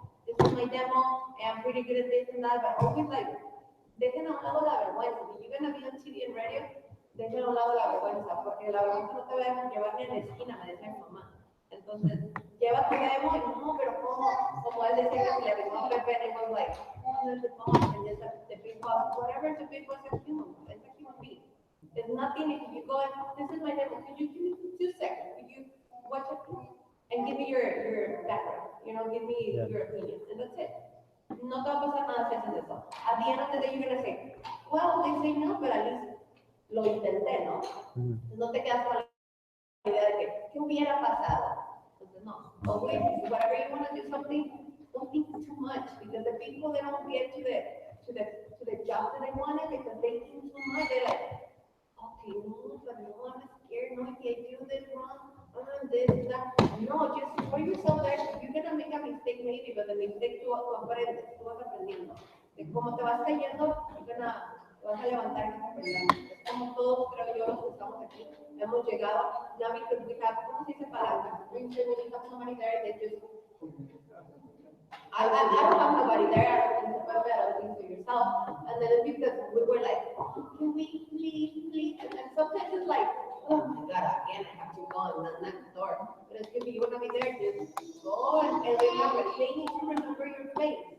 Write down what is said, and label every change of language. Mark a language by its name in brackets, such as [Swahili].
[English] This is my demo, and I'm pretty good at this and that, but always like, [Spanish] dejen a un lado la vergüenza. [English] If you're gonna be on TV and radio, [Spanish] dejen a un lado la vergüenza, porque la vergüenza no te va a dejar llevar ni en la esquina, me decía mi mamá. Entonces, lleva tu demo y no, pero como él decía que se le arrimó a Pepe, [English] and it was like, oh, there's the boss, and just the big boss, whatever the big boss is human, it's a human being. It's nothing if you go and, this is my demo, could you give me 2 seconds? Could you watch it and give me your background, give me Yeah. your opinion, and that's it. [Spanish] No te va a pasar nada si haces eso. [English] At the end of the day, you're gonna say, well, they say no, but at least [Spanish] lo intenté, ¿no? Mhm. No te quedas con la idea de que, ¿qué hubiera pasado? Entonces, no. [English] Always, whatever you want to do something, don't think too much, because the people, they don't get to the job that they wanted because they think too much. They're like, okay, no, but no, I'm scared, no, if I do this wrong, this, that. No, just throw yourself there. You're gonna make a mistake maybe, but the mistake [Spanish] tú aprendes, tú vas aprendiendo. De cómo te vas cayendo, te vas a levantar y vas aprendiendo. Es como todos, creo yo, los que estamos aquí, hemos llegado, [English] now because we have, [Spanish] ¿cómo se dice palanca? [English] When you have somebody there, they just I don't have nobody there, I don't think about it, I don't think for yourself. And then it's because we were like, oh, can we please? And then sometimes it's like, oh my God, again, I have to go and knock the door. But it's if you want to be there, just go and remember, they need to remember your face.